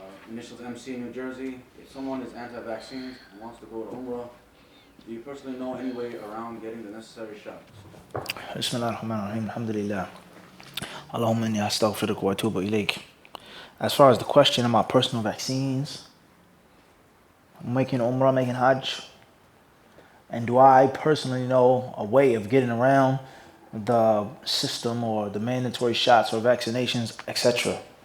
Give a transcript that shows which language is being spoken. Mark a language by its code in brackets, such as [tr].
[en] Initials MC, New Jersey. If someone is anti-vaccines and wants to go to Umrah, do you personally know any way around getting the necessary shots? [ar] بسم الله الرحمن الرحيم الحمد لله اللهم إني أستغفرك وأتوب إليك. [en] As far as the question about personal vaccines, making Umrah, making Hajj, and do I personally know a way of getting around the system or the mandatory shots or vaccinations, etc.?